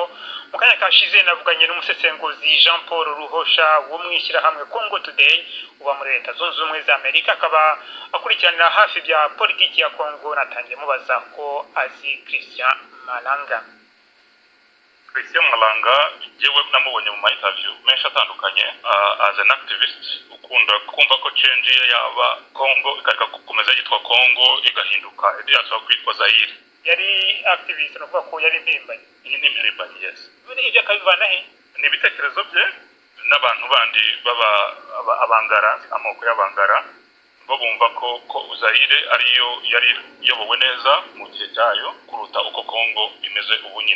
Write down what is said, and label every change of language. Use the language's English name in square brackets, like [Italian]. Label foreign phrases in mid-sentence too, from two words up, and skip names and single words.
[Kinyarwanda] Mu kanya kashize navuganye n'umusesenguzi Jean Paul Ruhosha wo mwishyirahamwe Congo Today uba muri Leta Zunze Ubumwe za Amerika, akaba akurikiranira hafi bya politiki ya Kongo. Natangiye mubaza ko azi Christian Malanga. Christian Malanga jewe namubonye mu interview menshi atandukanye [English] as an activist [Kinyarwanda] ukunda kumva ko change yaba Kongo ikareka gukomeza yitwa Kongo igahinduka yatwa kwitwa Zaire. Yari activist no kuvuga ko yari impimbanye. Iyi ni impimbanye, yes. Ibyo akabivana he? Ni ibitekerezo bye n'abantu bandi baba abangara, amoko y'abangara bo bumva ko Zaire ariyo yari yobowe neza mu gihe cyayo kuruta uko Kongo imeze ubu nyine.